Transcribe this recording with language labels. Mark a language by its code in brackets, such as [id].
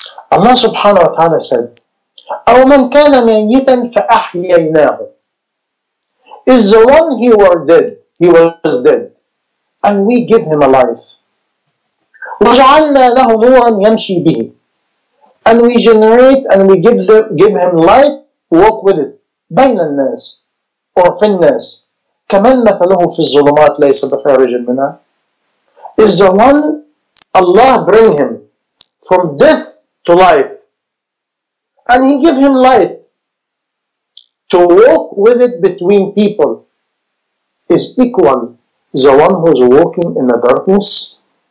[en] Allah subhanahu wa ta'ala said, [ar] أَوْ مَنْ كَانَ مَيِّتًا فَأَحْيَيْنَاهُ. [en] Is the one he was dead, and we give him a life. [ar] وَجَعَلْنَا لَهُ نُورًا يَمْشِي بِهِ. [en] And we generate and we give him light, walk with it. [ar] بَيْنَ النَّاسِ or فِي النَّاسِ. كَمَنْ مَثَلُهُ فِي الظُّلُمَاتِ لَيْسَ بِخَارِجٍ مِنْهَا. [en] Is the one Allah bring him from death to life, and He give him light to walk with it between people, is equal the one who's walking in the darkness.